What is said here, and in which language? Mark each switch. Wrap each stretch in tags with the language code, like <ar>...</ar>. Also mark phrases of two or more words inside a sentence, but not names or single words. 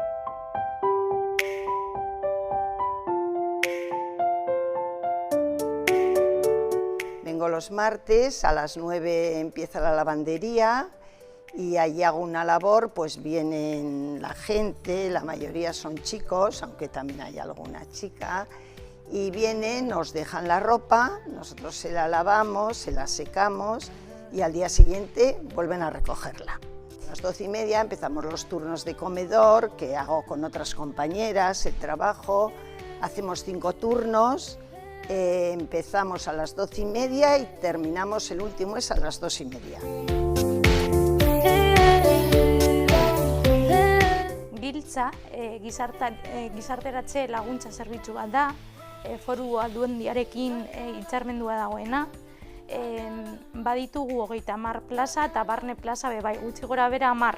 <es>Vengo los martes, a las 9 empieza la lavandería y allí hago una labor, pues vienen la gente, la mayoría son chicos, aunque también hay alguna chica, y vienen, nos dejan la ropa, nosotros se la lavamos, se la secamos y al día siguiente vuelven a recogerla. A las 12:30 empezamos los turnos de comedor, que hago con otras compañeras, el trabajo, hacemos 5 turnos, empezamos a las 12:30 y terminamos, el último es a las 2:30.</es> <eu>Giltza, gizarteratze laguntza zerbitzu bat da, foru aldundiarekin hitzarmendua dagoena. Baditugu 30 plaza eta barne plaza bai, gutxi gora bera 10.</eu>